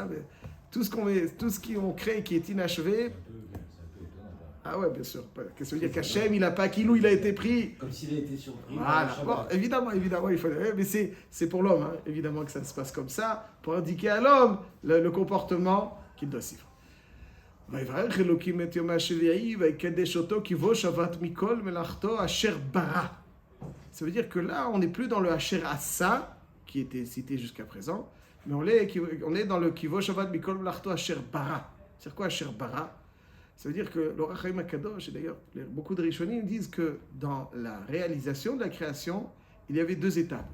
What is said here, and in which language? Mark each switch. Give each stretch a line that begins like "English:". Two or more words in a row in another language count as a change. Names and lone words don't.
French: Mais tout ce qu'on crée qui est inachevé, C'est un peu étonnant. ah ouais, bien sûr. Qu'est-ce que ça veut dire qu'Hachem, il n'a pas Kilou, il a été pris. Comme s'il a été surpris. Voilà. par le Bon, Shabbat. évidemment, il faut. Mais c'est pour l'homme, hein, évidemment que ça se passe comme ça, pour indiquer à l'homme le comportement qu'il doit suivre.
Hebrew: ויברך אלוקים את יום השביעי ויקדש אותו כי בו שבת מכל מלאכתו אשר ברא.
French: Ça veut dire que là, on n'est plus dans le
Hebrew: אשר עשה,
French: qui était cité jusqu'à présent, mais on est dans le
Hebrew: כי בו שבת מכל מלאכתו אשר ברא.
French: C'est quoi
Hebrew: אשר ברא?
French: Ça veut dire que le Rachaim Akadosh, et d'ailleurs beaucoup de Rishonim disent que dans la réalisation de la création, il y avait deux étapes.